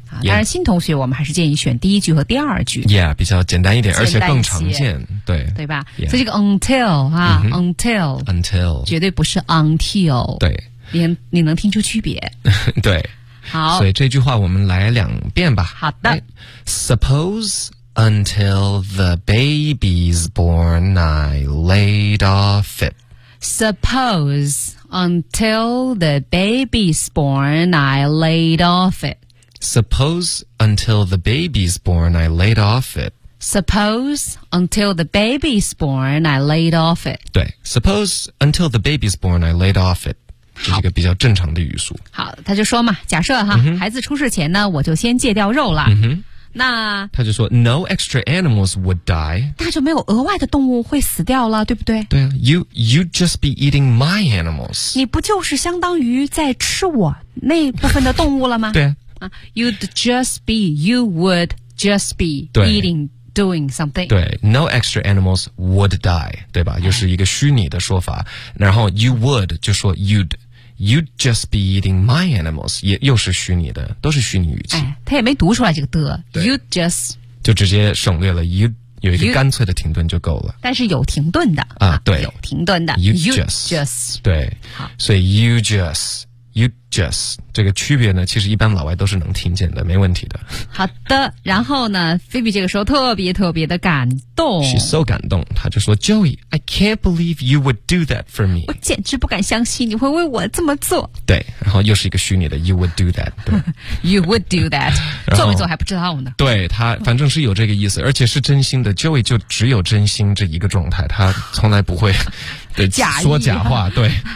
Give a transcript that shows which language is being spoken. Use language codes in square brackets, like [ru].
[zh] 当然新同学我们还是建议选第一句和第二句 yeah， 比较简单一点，而且更常见，对对吧、yeah. 所以这个 until、啊嗯、 [en] until [zh] 绝对不是 until，对，你能听出区别对，好，所以这句话我们来两遍吧，好的、 [en] right. suppose until the baby's born I laid off it， suppose until the baby's born I laid off it， suppose until the baby's born I laid off it， suppose until the baby's born I laid off it， [zh] 对， [en] suppose until the baby's born I laid off it， [zh] 这是一个比较正常的语速。好，他就说嘛，假设哈、嗯、孩子出世前呢我就先戒掉肉了、嗯、那他就说 [en] no extra animals would die， [zh] 那就没有额外的动物会死掉了，对不对？对啊， [en] you'd just be eating my animals， [zh] 你不就是相当于在吃我那部分的动物了吗对 [en] 啊， you'd just be， you would just be eating doing something. [zh] 对 ， [en] no extra animals would die， [zh] 对吧？又是一个虚拟的说法。然后 you would 就说 [en] you'd just be eating my animals， [zh] 也又是虚拟的，都是虚拟语气。他也没读出来这个的 ， [en] you'd just [zh] 就直接省略了 you 有一个干脆的停顿就够了。但是有停顿的啊，对，有停顿的 [en] you'd just 对， [zh] 好，所以 [en] you just [zh] 这个区别呢，其实一般老外都是能听见的，没问题的。好的，然后呢 ，Phoebe 这个时候特别特别的感动 [en] ，She's so [zh] 感动，她就说 [en] ，Joey， I can't believe you would do that for me， [zh] 我简直不敢相信你会为我这么做。对，然后又是一个虚拟的 ， [en] You would do that， [zh] 对， [en] You would do that， [zh] 做没做还不知道呢。对他，反正是有这个意思，而且是真心的。 Joey 就只有真心这一个状态，他从来不会假说假话，对。